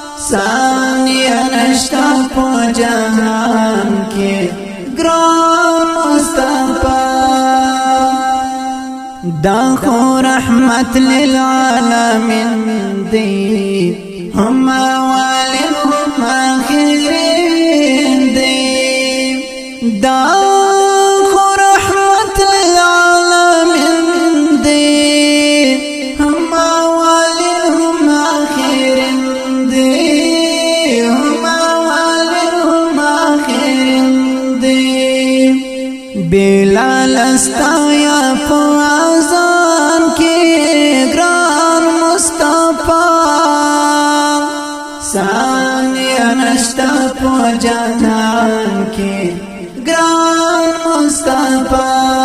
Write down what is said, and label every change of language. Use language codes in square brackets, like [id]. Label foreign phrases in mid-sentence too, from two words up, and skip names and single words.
[ps] ثانیه نشته په جهان کې، ګران مصطفی. دا خو [ar] رحمت للعالمین [ps] دی، هم اولین هم آخرین دی. دا خو [ar] رحمت للعالمین [ps] دی، هم اولین هم آخرین دی، هم اولین هم آخرین دی. بلال استا یا په اذان کې، ګران مصطفی. ثانیه نشته په جهان کې، ګران مصطفی.